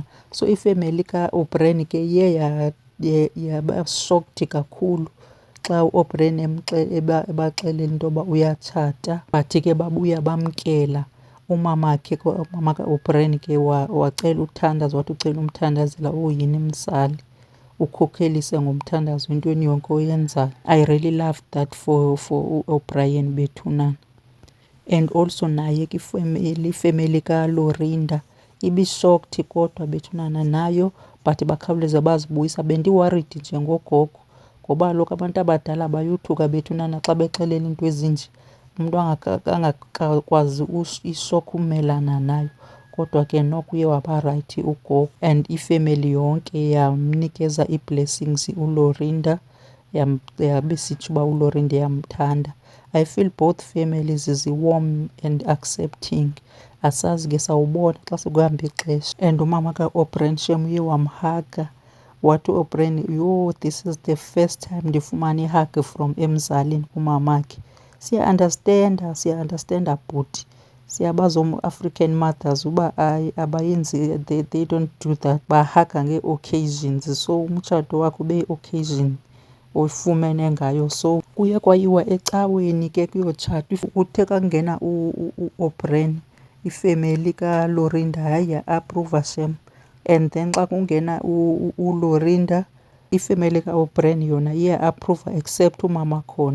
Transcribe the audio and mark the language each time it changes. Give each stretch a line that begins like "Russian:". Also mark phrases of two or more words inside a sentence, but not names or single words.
Xhosa: So ifemeli kaO'Brien ke iye yaba shocked kakhulu xa uO'Brien ebaxelela into yoba uyatshata, but ke babuya bamkela. Umamakhe, umama kaO'Brien ke wacela uthandazo, wathi ucela umthandazela uyini mzali, ukhokhelise ngomthandazo entweni yonke oyenzayo.
English: I really love that for uO'Brien bethunana. And also
Xhosa: naye ke ifemeli kaLorinda ibishocked kodwa bethunana nayo, but bakhawuleza bazibuyisa. Bendiworried njengogogo ngoba kaloku abantu abadala bayothuka bethunana xa bexelela into ezinje, umntu angakwazi ishokhi umelana nayo. Kodwa ke noko uye waba rayithi ugogo, and ifemeli yonke yamnikeza ii-blessings uLorinda, yabesitsho uba uLorinda yamthanda.
English: I feel both families zi-warm and accepting.
Xhosa: Asazi ke sawubona xa sekuhamba ixesha. And umama kaO'Brien shem uye wamhaga, wathi uO'Brien, yho,
English: this is the first time
Xhosa: ndifumane ihug
English: from
Xhosa: emzalini kumamakhe. Siya-understanda bhuti, siyabazi
English: African mothers
Xhosa: uba abayenzi,
English: they don't do that,
Xhosa: bahaga ngee-occasions. So umtshato wakho ube yi-occasion oyifumene ngayo. So kuye kwayiwa ecaweni ke kuyotshatwa. Kuthe kakungena uO'Brien, ifemeli kaLorinda hayi ya-aphruva shem.
English: And then
Xhosa: xa kungena uLorinda, ifemeli kaO'Brien yona iya-aphruva except umama khona.